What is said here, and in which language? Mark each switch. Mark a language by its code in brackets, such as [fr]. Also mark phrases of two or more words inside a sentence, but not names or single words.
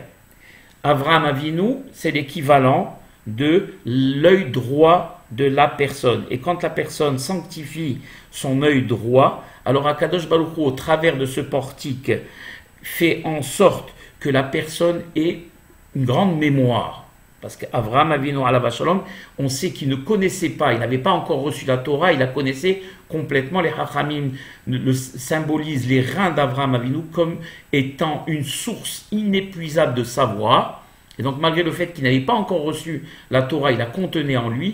[fr] Avraham Avinu, c'est l'équivalent de l'œil droit de la personne. Et quand la personne sanctifie son œil droit, alors [he] הקדוש ברוך הוא, [fr] au travers de ce portique, fait en sorte que la personne ait une grande mémoire. Parce qu'Avraham Avinu [he] עליו השלום, [fr] on sait qu'il ne connaissait pas, il n'avait pas encore reçu la Torah, il la connaissait complètement. Les Chachamim symbolisent les reins d'Avraham Avinu comme étant une source inépuisable de savoir. Et donc, malgré le fait qu'il n'avait pas encore reçu la Torah, il la contenait en lui.